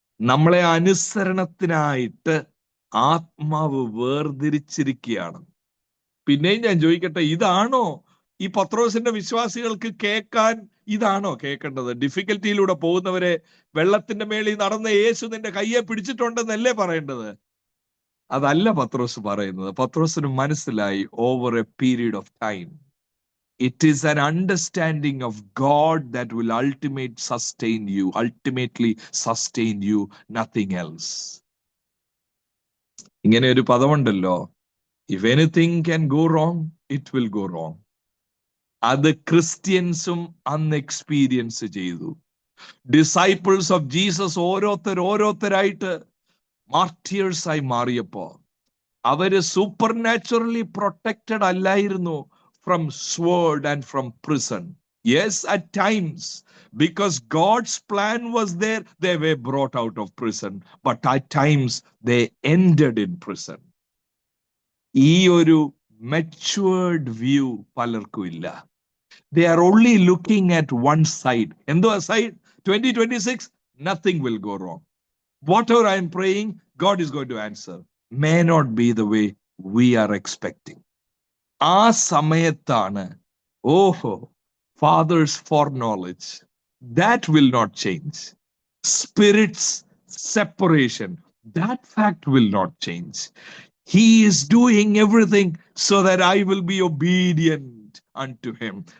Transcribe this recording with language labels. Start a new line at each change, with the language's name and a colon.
Malayalam: നമ്മളെ അനുസരണത്തിനായിട്ട് ആത്മാവ് വേർതിരിച്ചിരിക്കുകയാണ്. പിന്നെയും ഞാൻ ചോദിക്കട്ടെ, ഇതാണോ ഈ പത്രോസിന്റെ വിശ്വാസികൾക്ക് കേൾക്കാൻ? ഇതാണോ കേൾക്കേണ്ടത്? ഡിഫിക്കൽറ്റിയിലൂടെ പോകുന്നവരെ വെള്ളത്തിന്റെ മേളിൽ നടന്ന യേശു നിന്റെ കയ്യെ പിടിച്ചിട്ടുണ്ടെന്നല്ലേ പറയേണ്ടത്? അതല്ല പത്രോസ് പറയുന്നത്. പത്രോസിന് മനസ്സിലായി,
English: Over a period of time it is an understanding of God that will ultimately sustain you, nothing else. ഇങ്ങനെ ഒരു പദമുണ്ടല്ലോ, if anything can go wrong, it will go wrong.
Malayalam: അത് ക്രിസ്ത്യൻസും അന്ന് എക്സ്പീരിയൻസ് ചെയ്തു.
English: disciples of Jesus
Malayalam: ഓരോരുത്തരായിട്ട്
English: martyrs
Malayalam: ആയി മാറിയപ്പോ അവര്
English: supernaturally protected
Malayalam: അല്ലായിരുന്നു
English: from sword and from prison. Yes, at times, because God's plan was there, they were brought out of prison. But at times, they ended in prison.
Malayalam: ഈ ഒരു
English: matured view
Malayalam: പലർക്കും ഇല്ല.
English: They are only looking at one side.
Malayalam: എന്തോ
English: side? 2026, nothing will go wrong. Whatever I am praying, God is going to answer. May not be the way we are expecting.
Malayalam: ആ സമയത്താണ്
English: Fathers for knowledge, that will not change. Spirits separation, that fact will not change. He is doing everything so that I will be obedient unto him.